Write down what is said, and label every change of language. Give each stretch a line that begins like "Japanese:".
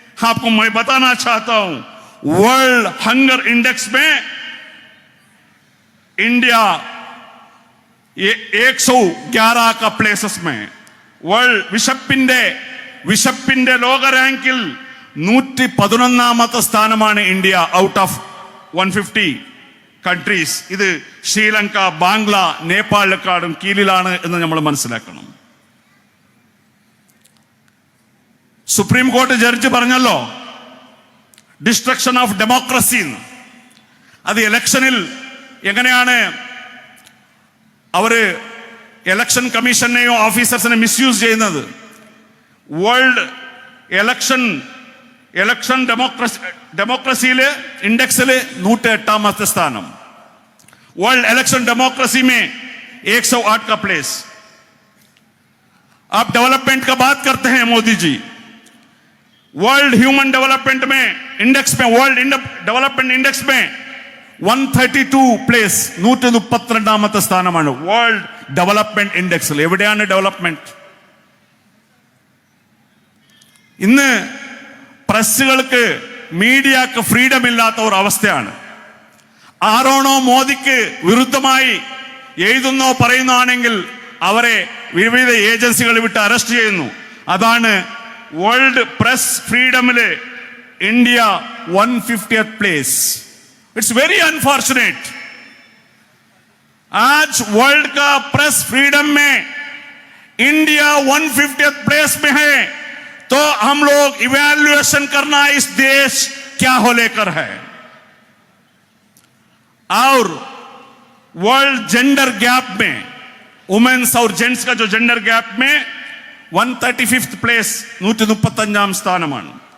Hindi: आपको मैं बताना चाहता हूं, वर्ल्ड हंगर इंडेक्स में इंडिया 111 का प्लेसेस में, वर्ल्ड
Malayalam: വിശപ്പിന്റെ ലോക റാങ്കിൽ 111ാമത്തെ സ്ഥാനമാണ് ഇന്ത്യ ഔട്ട് ഓഫ് 150 കൺട്രീസ്. ഇത് ശ്രീലങ്ക, ബാംഗ്ല, നേപ്പാളിനെക്കാളും കീഴിലാണ് എന്ന് നമ്മൾ മനസ്സിലാക്കണം. സുപ്രീം കോടതി ജഡ്ജി പറഞ്ഞല്ലോ, ഡിസ്ട്രക്ഷൻ ഓഫ് ഡെമോക്രസി. അത് ഇലക്ഷനിൽ എങ്ങനെയാണ് അവര് ഇലക്ഷൻ കമ്മീഷനെയോ ഓഫീസേഴ്സിനെ മിസ്യൂസ് ചെയ്യുന്നത്? വേൾഡ് ഇലക്ഷൻ ഡെമോക്രസിയില് इंडेक्स 108ാമത്തെ സ്ഥാനം.
Hindi: वर्ल्ड इलेक्शन डेमोक्रेसी में 108 का प्लेस. आप डेवलपमेंट का बात करते हैं Modi ji, world human development में इंडेक्स में, वर्ल्ड डेवलपमेंट इंडेक्स में 132 प्लेस,
Malayalam: 132ാമത്തെ സ്ഥാനമാണ് വേൾഡ് ഡെവലപ്മെന്റ് ഇൻഡെക്സിൽ. എവിടെയാണ് ഡെവലപ്മെന്റ്? ഇന്ന് പ്രസ്സുകൾക്ക്, മീഡിയക്ക് ഫ്രീഡം ഇല്ലാത്ത ഒരു അവസ്ഥയാണ്. ആരോണോ മോദിക്ക് വിരുദ്ധമായി എഴുതുന്നോ പറയുന്നതാണെങ്കിൽ അവരെ വിവിധ ഏജൻസികൾ വിട്ട് അറസ്റ്റ് ചെയ്യുന്നു. അതാണ് world press ഫ്രീഡമില് India 150th place.
English: It's very unfortunate.
Hindi: आज वर्ल्ड का प्रेस फ्रीडम में इंडिया 150th प्लेस में है, तो हम लोग इवैल्यूएशन करना इस देश क्या हो लेकर है. और वर्ल्ड जेंडर गैप में, वुमेन्स और जेंट्स का जो जेंडर गैप में 135th प्लेस,
Malayalam: 135ാം സ്ഥാനമാണ്.